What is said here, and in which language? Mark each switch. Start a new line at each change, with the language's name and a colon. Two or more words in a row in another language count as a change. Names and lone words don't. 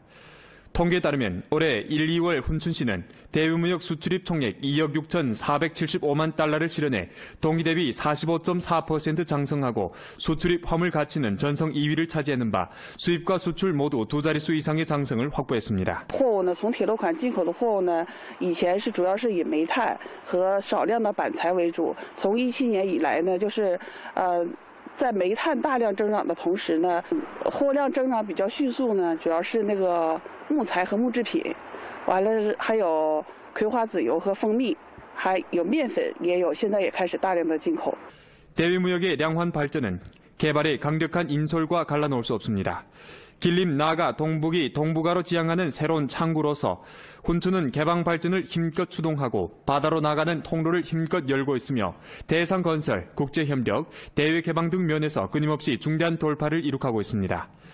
Korean: 통계에 따르면 올해 1, 2월 훈춘시는 대유무역 수출입 총액 2억 6,475만 달러를 실현해 동기 대비 45.4% 장성하고 수출입 화물 가치는 전성 2위를 차지하는 바 수입과 수출 모두 두 자릿수 이상의 장성을 확보했습니다.
Chinese: 货物呢，从铁路款进口的货物呢，以前是主要是以煤炭和少量的板材为主。从17年以来呢，在煤炭大量增长的同时呢，货量增长比较迅速呢，主要是那个木材和木制品，完了还有葵花籽油和蜂蜜，还有面粉，现在也开始大量的进口。
Korean: 대외무역의 량환 발전은 개발의 강력한 인솔과 갈라놓을 수 없습니다. 길림 나아가 동북이 동북아로 지향하는 새로운 창구로서 훈춘은 개방 발전을 힘껏 추동하고 바다로 나가는 통로를 힘껏 열고 있으며 대상건설, 국제협력, 대외 개방 등 면에서 끊임없이 중대한 돌파를 이룩하고 있습니다.